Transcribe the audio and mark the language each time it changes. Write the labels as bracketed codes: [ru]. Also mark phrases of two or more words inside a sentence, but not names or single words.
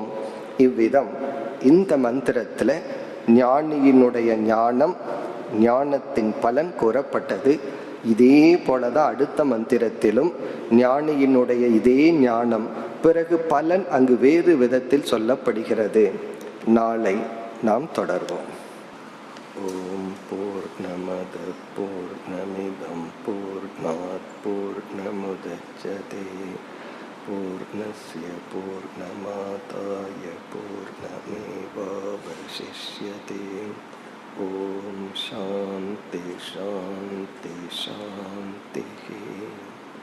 [ta] இவ்விதம் இந்த மந்திரத்துல ஞானியினுடைய ஞானம், ஞானத்தின் பலன் கூறப்பட்டது. இதே போலதான் அடுத்த மந்திரத்திலும் ஞானியினுடைய இதே ஞானம், பிறகு பலன் அங்கு வேறு விதத்தில் சொல்லப்படுகிறது. நாளை நாம் தொடர்வோம். [sa] ஓம் பூர்ணமத பூர்ணமிதம் பூர்ணாத் பூர்ணமுதச்யதே பூர்ணஸ்ய பூர்ணமாதாய பூர்ணமேவாவசிஷ்யதே. ஓம் சாந்தி சாந்தி சாந்தி.